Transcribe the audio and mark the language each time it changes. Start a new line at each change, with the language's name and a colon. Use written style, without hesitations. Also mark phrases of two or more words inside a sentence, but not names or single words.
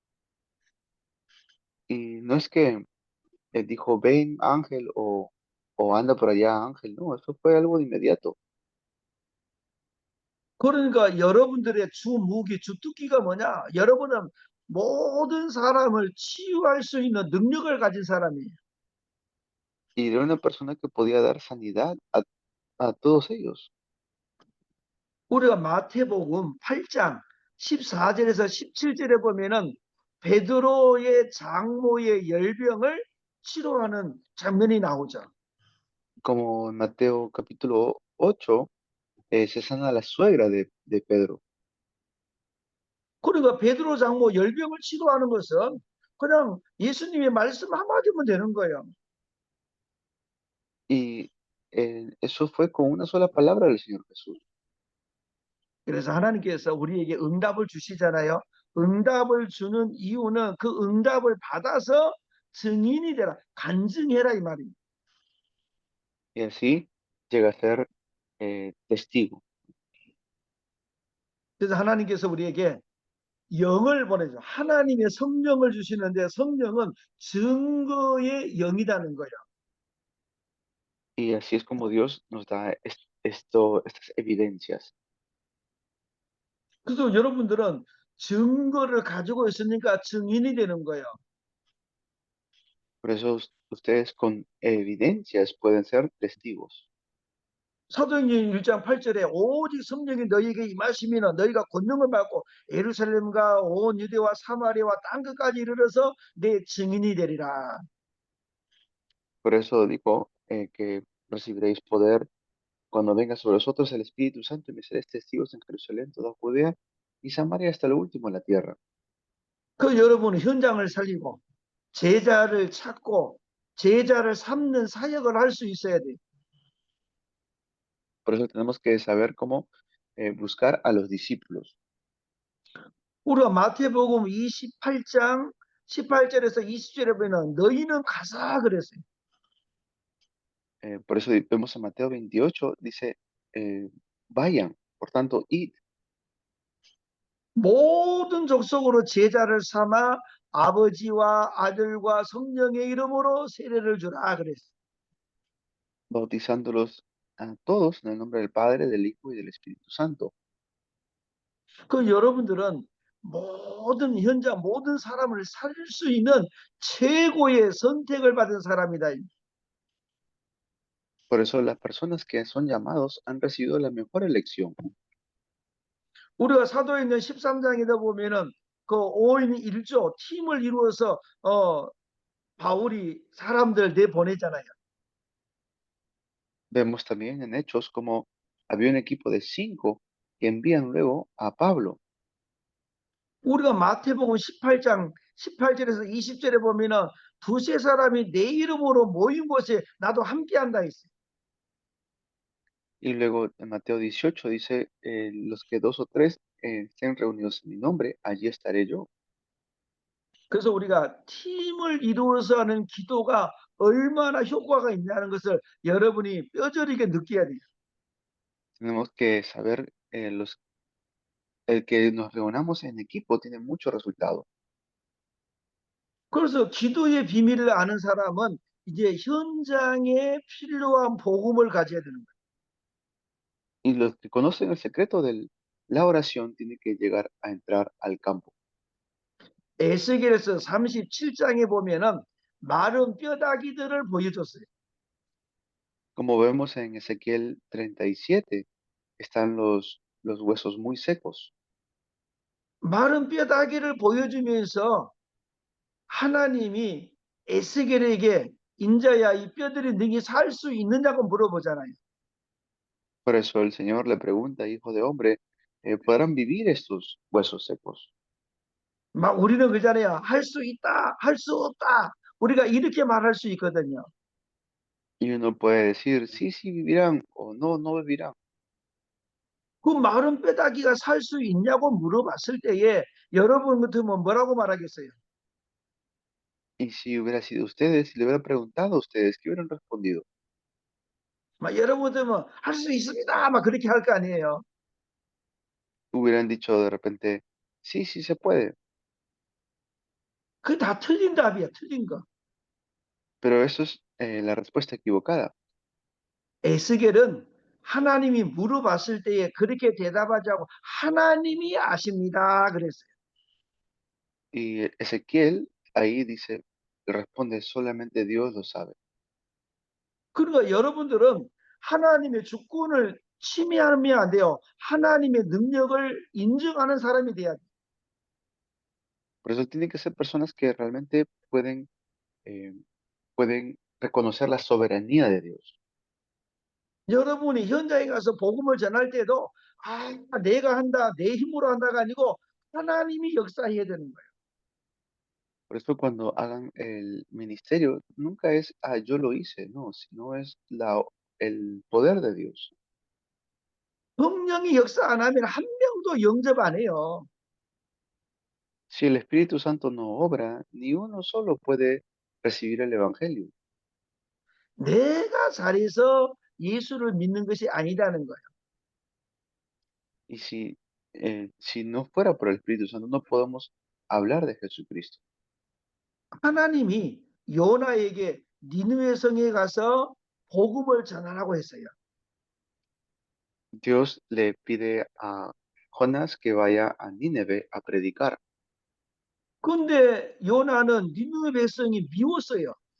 Spanish: Y no es que dijo, ven ángel o anda por allá ángel, no, eso fue algo de inmediato.
Korean: 그러니까 여러분들의 주 무기, 주특기가 뭐냐? 여러분은 모든 사람을 치유할 수 있는 능력을 가진 사람이에요.
Spanish: Y era una persona que podía dar sanidad a todos ellos.
Korean: 우리가 마태복음 8장 14절에서 17절에 보면은 베드로의 장모의 열병을 치료하는 장면이 나오죠.
Spanish: Como en Mateo capítulo 8 se sana a la suegra de Pedro.
Korean: 그러니까 베드로 장모 열병을 치료하는 것은 그냥 예수님의 말씀 한마디면 되는 거예요.
Spanish: Y eso fue con una sola palabra del Señor Jesús.
Korean: 그래서 하나님께서 우리에게 응답을 주시잖아요. 응답을 주는 이유는 그 응답을 받아서 증인이 되라, 간증해라 이 말입니다.
Spanish: Y así llega a ser testigo.
Korean: 그래서 하나님께서 우리에게 영을 보내죠. 하나님의 성령을 주시는데 성령은 증거의 영이라는 거예요.
Spanish: Y así es como Dios nos da estas evidencias.
Korean: 그래서 여러분들은 증거를 가지고 있으니까 증인이 되는 거예요.
Spanish: Por eso ustedes con evidencias pueden ser testigos.
Korean: 사도행전 1장 8절에 오직 성령이 너희에게 임하시면 너희가 권능을 받고 예루살렘과 온 유대와 사마리아와 땅 끝까지 이르러서 내 증인이 되리라.
Spanish: Por eso dijo que recibiréis poder cuando venga sobre vosotros el Espíritu Santo y me seréis testigos en Jerusalén, toda Judea y Samaria hasta lo último de la tierra.
Korean: 그 여러분 현장을 살리고 제자를 찾고 제자를 삼는 사역을 할 수 있어야 돼요.
Spanish: Por eso tenemos que saber cómo buscar a los discípulos.
Korean: 우리가 마태복음 28장 18절에서 20절에 보면 너희는 가사 그랬어요.
Spanish: Por eso vemos en Mateo 28, dice, vayan, por tanto, id,
Korean: 모든 족속으로 제자를 삼아 아버지와 아들과 성령의 이름으로 세례를 주라 그랬어요.
Spanish: bautizándolos a todos en el nombre del Padre, del Hijo y del Espíritu Santo.
Korean: 그 여러분들은 모든 현장 모든 사람을 살릴 수 있는 최고의 선택을 받은 사람이다.
Spanish: Por eso las personas que son llamados han recibido la mejor elección.
Korean: 우리가 사도행전 13장에다 보면은 그 5인 1조 팀을 이루어서 바울이 사람들 내보내잖아요.
Spanish: Vemos también en Hechos como había un equipo de 5 que envían luego a Pablo.
Korean: 우리가 마태복음 18장 18절에서 20절에 보면은 두세 사람이 내 이름으로 모인 곳에 나도 함께한다 했어요.
Spanish: Y luego en Mateo 18 dice, los que dos o tres estén reunidos en mi nombre, allí estaré yo.
Korean: 그래서 우리가 팀을 이루어서 하는 기도가 얼마나 효과가 있냐는 것을 여러분이 뼈저리게 느껴야 돼요.
Spanish: Tenemos que saber, el que nos reunamos en equipo tiene mucho resultado.
Korean: 그래서 기도의 비밀을 아는 사람은 이제 현장에 필요한 복음을 가져야 되는 거예요.
Spanish: Y los que conocen el secreto de la oración tienen que llegar a entrar al campo.
Korean: 에스겔에서 37장에 보면은 마른 뼈다귀들을 보여줬어요.
Spanish: Como vemos en Ezequiel 37, están los huesos muy secos.
Korean: 마른 뼈다귀를 보여주면서 하나님이 에스겔에게 인자야 이 뼈들이 능히 살 수 있느냐고 물어보잖아요.
Spanish: Por eso el Señor le pregunta, hijo de hombre, ¿podrán vivir estos huesos secos?
Korean: 막 우리는 그잖아요. 할 수 있다, 할 수 없다. 우리가 이렇게 말할 수 있거든요.
Spanish: Y uno puede decir, sí, sí vivirán o no, no vivirán.
Korean: 그 마른 뼈다귀가 살 수 있냐고 물어봤을 때에 여러분 같으면 뭐라고 말하겠어요?
Spanish: Y si hubiera sido ustedes, si le hubiera preguntado a ustedes, ¿qué hubieran respondido?
Korean: 막 여러분 같으면 할 수 있습니다. 막 그렇게 할 거 아니에요.
Spanish: Hubieran dicho de repente, sí, sí se puede.
Korean: 그게 다 틀린 답이야, 틀린 거.
Spanish: Pero eso es la respuesta equivocada.
Korean: 에스겔은 하나님이 물어봤을 때에 그렇게 대답하지 않고 하나님이 아십니다. 그랬어요.
Spanish: Y Ezequiel ahí dice, responde, solamente Dios lo sabe.
Korean: 그러니까 여러분들은 하나님의 주권을 침해하면 안 돼요. 하나님의 능력을 인정하는 사람이 돼야 돼요.
Spanish: Por eso tienen que ser personas que realmente eh, pueden reconocer la soberanía de Dios.
Korean: 여러분이 현장에 가서 복음을 전할 때도 내가 한다, 내 힘으로 한다가 아니고 하나님이 역사해야 되는 거예요.
Spanish: Por eso cuando hagan el ministerio, nunca es, ah, yo lo hice, no, sino es el poder de Dios.
Korean: 성령이 역사 안 하면 한 명도 영접 안 해요.
Spanish: Si el Espíritu Santo no obra, ni uno solo puede recibir el Evangelio.
Korean: 내가 잘해서 예수를 믿는 것이 아니라는 거예요.
Spanish: Y si no fuera por el Espíritu Santo, no podemos hablar de Jesucristo.
Korean: 하나님이 요나에게 니느웨 성에 가서 복음을 전하라고 했어요.
Spanish: Dios le pide a Jonás que vaya a Nínive a predicar,
Korean: 근데 요나는 니느웨 백성이 미웠어요.